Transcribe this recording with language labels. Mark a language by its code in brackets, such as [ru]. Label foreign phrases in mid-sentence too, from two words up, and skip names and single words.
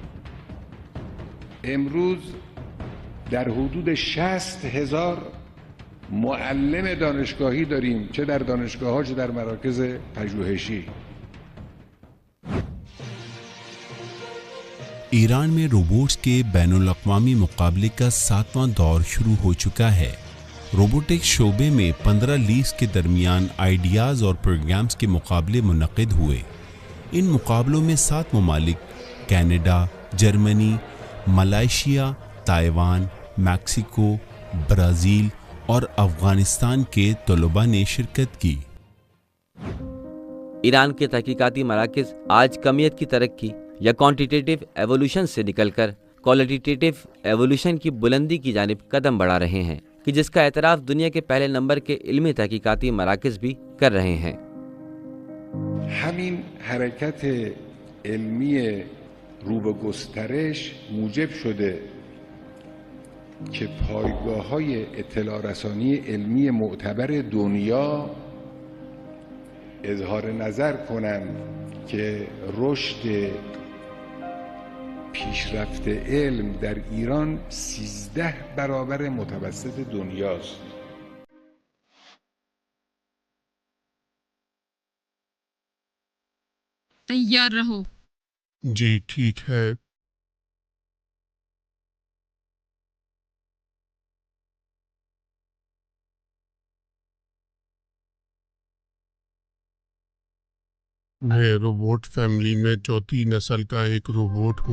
[fa] امروز در حدود 60,000 معلم دانشگاهی داریم، چه در دانشگاه ها چه در مراکز پژوهشی. [ur] ایران میں روبوٹس کے بین الاقوامی مقابلے کا 7واں دور شروع ہو چکا ہے. روبوٹکس شعبے میں 15 لیگز کے درمیان آئیڈیاز اور پروگرامز کے مقابلے منعقد ہوئے. ان مقابلوں میں 7 ممالک کینیڈا، جرمنی، ملائیشیا، تائیوان، میکسیکو، برازیل اور افغانستان کے طلباء نے شرکت کی. ایران کے تحقیقاتی مراکز آج کمیت کی ترقی یا [en] quantitative evolution [ur] سے نکل کر [en] qualitative evolution [ur] کی بلندی کی جانب قدم بڑھا رہے ہیں، کہ جس کا اعتراف دنیا کے پہلے نمبر کے علمی تحقیقاتی مراکز بھی کر رہے ہیں. [fa] همین حرکت علمی رو به گسترش موجب شده که پایگاه‌های اطلاع رسانی علمی معتبر دنیا اظهار نظر کنند که رشد پیشرفت علم در ایران 13 برابر متوسط دنیاست. [ur] تیار رہو. جی ٹھیک ہے. میں روبوٹ فیملی میں چوتھی نسل کا ایک روبوٹ ہوں.